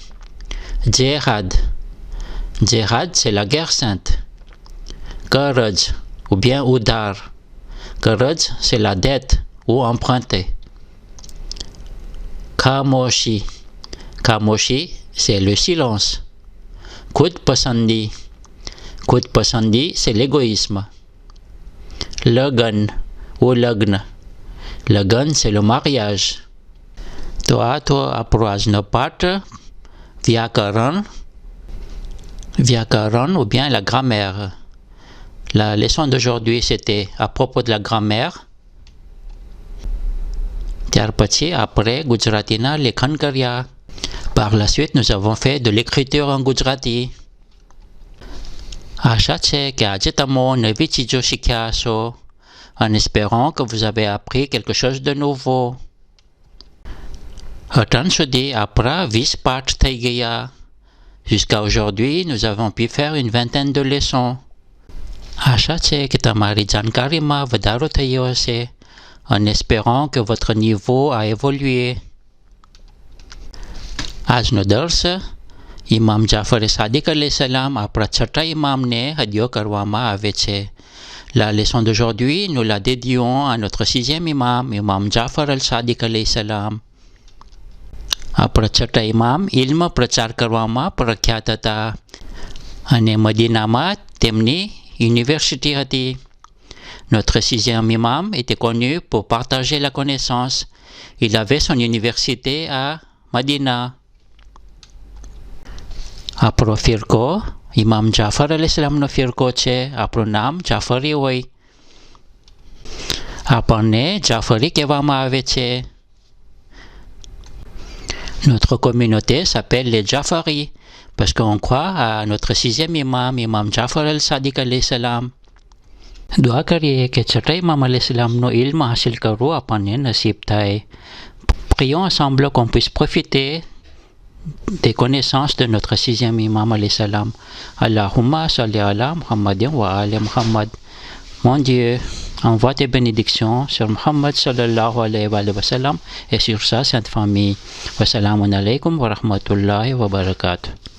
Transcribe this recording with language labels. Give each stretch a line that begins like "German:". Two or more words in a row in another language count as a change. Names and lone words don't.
French: Djihad. Djihad, c'est la guerre sainte. Qaraj ou bien Udar. Qaraj, c'est la dette ou emprunter. Khamoshi. Khamoshi, c'est le silence.
Gujarati: ખુદ પસંદી. ખુદ પસંદી,
French: c'est l'égoïsme. Lagan ou lagna. Lagan, c'est le mariage. Toi, apprends part Vyakaran. Vyakaran ou bien la grammaire. La leçon d'aujourd'hui, c'était à propos de la grammaire.
Gujarati: Après, ગુજરાતીના લેખન કાર્ય.
French: Par la suite, nous avons fait de l'écriture en Gujarati.
Gujarati: Acha છે કે આજે તમે નવી ચીજો શીખ્યા હશો,
French: en espérant que vous avez appris quelque chose de nouveau.
Gujarati: Attan સુધી આપણા 20 પાઠ થઈ ગયા.
French: Jusqu'à aujourd'hui, nous avons pu faire une vingtaine de leçons.
Gujarati: આશા છે કે તમારી જાણકારીમાં વધારો થયો હશે,
French: en espérant que votre niveau a évolué.
Gujarati: આજનો દર્શ ઇમામ જાફર સાદિક અલૈહિસ્સલામ આપણા છઠ્ઠા ઇમામને હદિયો કરવામાં આવે છે.
French: La leçon d'aujourd'hui, nous la dédions à notre sixième imam, Imam Jafar al-Sadiq
Arabic: عليه السلام.
Gujarati: આપણા છઠ્ઠા ઇમામ ઇલ્મ પ્રચાર કરવામાં પ્રખ્યાત હતા અને મદીનામાં તેમની યુનિવર્સિટી હતી.
French: Notre sixième imam était connu pour partager la connaissance. Il avait son université à Medina.
Gujarati: આપણો ફિરકો ઇમામ જાફર અલૈહિસ્સલામનો ફિરકો છે. આપણું નામ જાફરી હોય. આપણને જાફરી કહેવામાં આવે છે.
French: Notre communauté s'appelle les Jafaris parce qu'on croit à notre sixième imam, Imam Jafar al-Sadiq
Arabic: عليه السلام.
Hindi: दुआ करिए कि छठे इमाम
Gujarati: अलैहिस्सलामનો ઇલ્મ હાસિલ કરવો આપણને નસીબ થાય.
French: Prions ensemble qu'on puisse profiter des connaissances de notre sixième imam
Arabic: عليه السلام. اللهم صل على محمد وآل محمد.
French: Mon Dieu, envoie tes bénédictions sur Muhammad
Arabic: صلى الله عليه وسلم
French: et sur sa sainte famille.
Arabic: والسلام عليكم ورحمة الله وبركاته.